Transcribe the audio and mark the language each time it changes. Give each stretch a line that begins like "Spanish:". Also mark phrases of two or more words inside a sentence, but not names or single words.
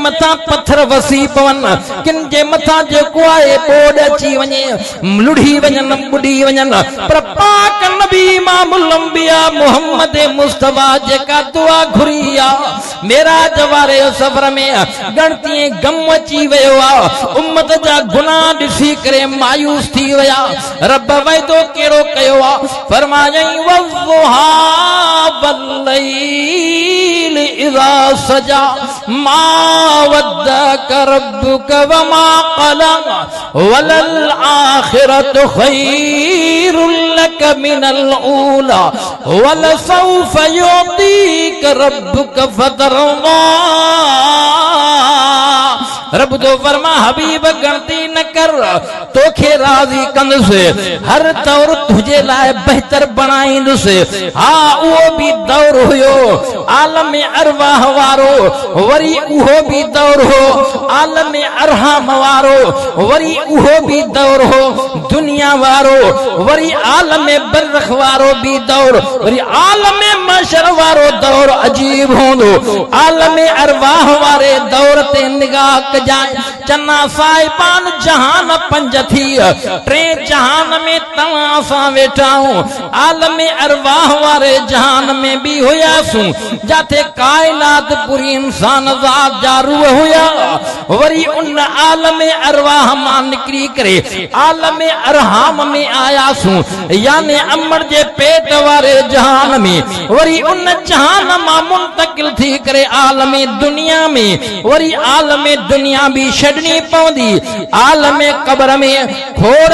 Sindhi: मथां पत्थर वसी पवनि किन जे मथां जेको आहे ॿोॾ अची वञे लुढ़ी वञनि ॿुॾी वञनि पर पाक नबी इमामुल अंबिया मोहम्मद मुस्तफा जेका दुआ घुरी आ मेराज वारे सफ़र में गणती गम अची वियो आ उम्मत जा गुनाह ॾिसी करे मायूस थी विया रब वाइदो कहिड़ो कयो आ फरमायई वज़्ज़ुहा
Arabic: والليل إذا سجى ما ودعك ربك وما قلى وللآخرة خير لك من الأولى ولسوف يعطيك ربك فترضى
Sindhi: रब तो फरमा हबीब गणती न कर तोखे राज़ी कंदुसि हर दौर तुझे लाइ बेहतर बनाईंदुसि हा उहो भी दौर हुयो आलम अरवाह वारो वरी उहो भी दौर हो आलम अरहम वारो वरी उहो भी दौर हो दुनिया वारो वरी आलम बरख वारो भी दौर वरी आलम मशर वारो दौर अजीब होंदो आलम अरवाह वारे दौर ते निगाह जाए चन्ना साहिबान जहान पंज थी टे जहान में तव्हां सां वेठा हूं आलम अरवाह वारे जहान में भी हुयासूं जाते कायनात पूरी इंसान ज़ात जा रूह हुया वरी उन आलम अरवाह मां निकरी करे आलम अरहाम में आयासूं यानी अमर जे पेट वारे जहान में वरी उन जहान मां मुंतकिल थी करे आलम दुनिया में वरी आलम दुनिया भी छड़नी पवंदी आलम कब्र में खोड़